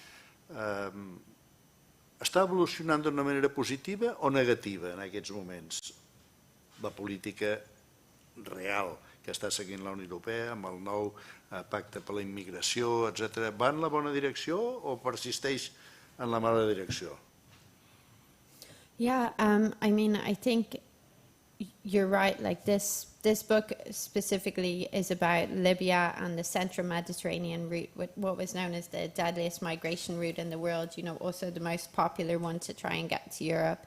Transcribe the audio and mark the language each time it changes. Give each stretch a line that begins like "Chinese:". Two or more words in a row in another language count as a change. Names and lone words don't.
Catalan: Està evolucionant d'una manera positiva o negativa en aquests moments la política real que està seguint la Unió Europea amb el nou pacte per la immigració, etc. Va en la bona direcció o persisteix en la mala direcció?
English: Yeah, I mean, I think you're right. Like this book specifically is about Libya and the Central Mediterranean route, what was known as the deadliest migration route in the world, also the most popular one to try and get to Europe.